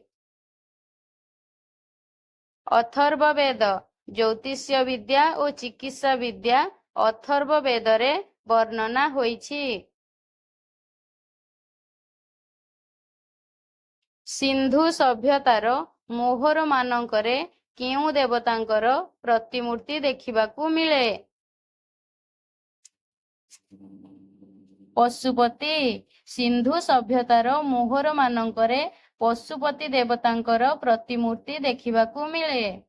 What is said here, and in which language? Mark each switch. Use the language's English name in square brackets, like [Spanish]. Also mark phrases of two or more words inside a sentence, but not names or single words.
[Odia] अथर्ववेद। ଜ୍ୟୋତିଷ୍ୟ ବିଦ୍ୟା और ଚିକିତ୍ସା ବିଦ୍ୟା ଅଥର୍ବବେଦରେ ବର୍ଣ୍ଣନା ହୋଇଛି। ସିନ୍ଧୁ ସଭ୍ୟତାର ମୋହର ମାନଙ୍କରେ କେଉଁ ଦେବତାଙ୍କର ପ୍ରତିମୂର୍ତ୍ତି ଦେଖିବାକୁ ମିଳେ? पशुपति। ସିନ୍ଧୁ ସଭ୍ୟତାର ମୋହର ମାନଙ୍କରେ ପଶୁପତି ଦେବତାଙ୍କର ପ୍ରତିମୂର୍ତ୍ତି ଦେଖିବାକୁ ମିଳେ।